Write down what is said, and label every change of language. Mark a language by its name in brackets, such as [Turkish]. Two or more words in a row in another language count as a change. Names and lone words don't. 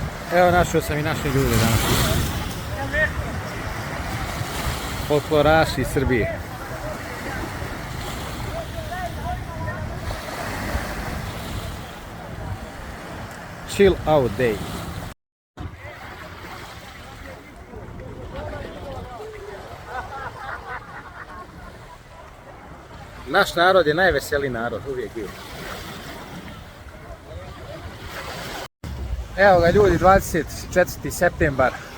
[Serbian] Evo našao sam i naše ljude danas. Folkloraši iz Srbije. [English] Chill out day. [Serbian] Naš narod je najveseliji narod, uvijek bio. Evo ga ljudi, 24. septembar.